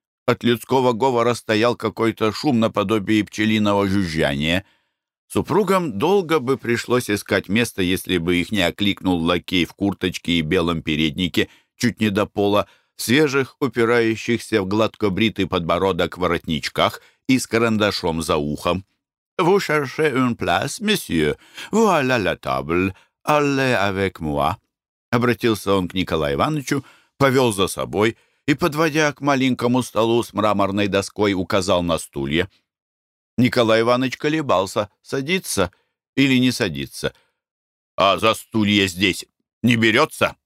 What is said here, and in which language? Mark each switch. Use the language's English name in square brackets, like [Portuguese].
[Russian] От людского говора стоял какой-то шум наподобие пчелиного жужжания. Супругам долго бы пришлось искать место, если бы их не окликнул лакей в курточке и белом переднике, чуть не до пола, в свежих, упирающихся в гладко бритый подбородок воротничках и с карандашом за ухом. [French] «Vous cherchez une place, monsieur? Voilà la table. Allez avec moi!» [Russian] Обратился он к Николаю Ивановичу, повел за собой и, подводя к маленькому столу с мраморной доской, указал на стулья. Николай Иванович колебался, садится или не садится. «А за стулья здесь не берется?»